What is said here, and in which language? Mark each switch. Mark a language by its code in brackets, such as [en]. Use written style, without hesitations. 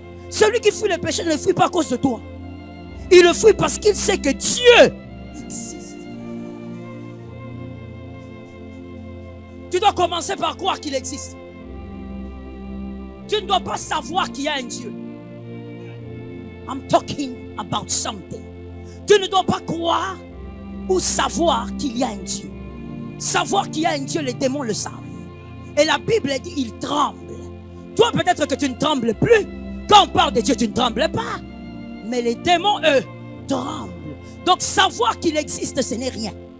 [fr] Celui qui fuit le péché ne le fuit pas à cause de toi. Il le fuit parce qu'il sait que Dieu existe. Tu dois commencer par croire qu'il existe. Tu ne dois pas savoir qu'il y a un Dieu. [en] I'm talking about something. [fr] Tu ne dois pas croire ou savoir qu'il y a un Dieu. Savoir qu'il y a un Dieu, les démons le savent. Et la Bible dit, ils tremblent. Toi, peut-être que tu ne trembles plus. Quand on parle de Dieu, tu ne trembles pas. Mais les démons, eux, tremblent. Donc, savoir qu'il existe, ce n'est rien.